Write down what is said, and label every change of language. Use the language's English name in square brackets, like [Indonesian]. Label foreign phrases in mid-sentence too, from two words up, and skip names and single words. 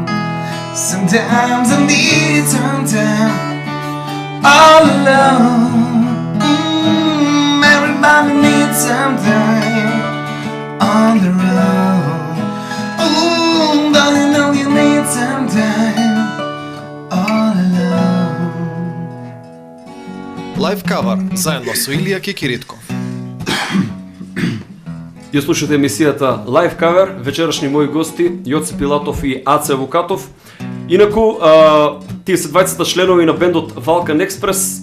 [English] Sometimes I need some time all alone. Everybody needs some time on their own. Don't you know you need some time all alone? [Macedonian] Лайв кавар заедно со Илија Кикиритков. Ја слушате емисијата Live Cover, вечерашни мои гости Јоце Пилатов и Аце Вукатов. Инаку, тие се двајцата членови на бендот Vulcan Express.